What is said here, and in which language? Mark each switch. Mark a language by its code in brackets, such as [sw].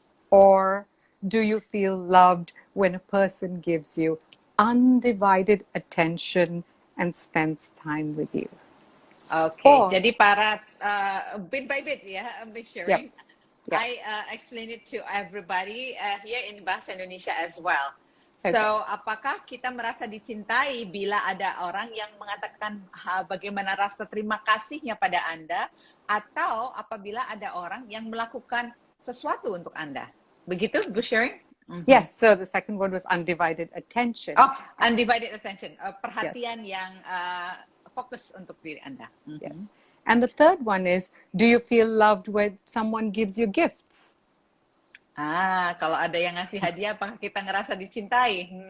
[en] Or do you feel loved when a person gives you undivided attention and spends time with you? Okay, Or, [id] jadi para [en] bit by bit [id] ya, Miss Sherin. [en] Yep. I explain it to everybody here in Bahasa Indonesia as well. Okay. [id] So, apakah kita merasa dicintai bila ada orang yang mengatakan bagaimana rasa terima kasihnya pada Anda, atau apabila ada orang yang melakukan sesuatu untuk Anda? Begitu, Bu Sherin? [en] yes, so the second one was undivided attention. Oh, undivided attention, [id] perhatian yang fokus untuk diri Anda. [en] Yes. And the third one is, do you feel loved when someone gives you gifts? [id] Kalau ada yang ngasih hadiah, apakah kita ngerasa dicintai?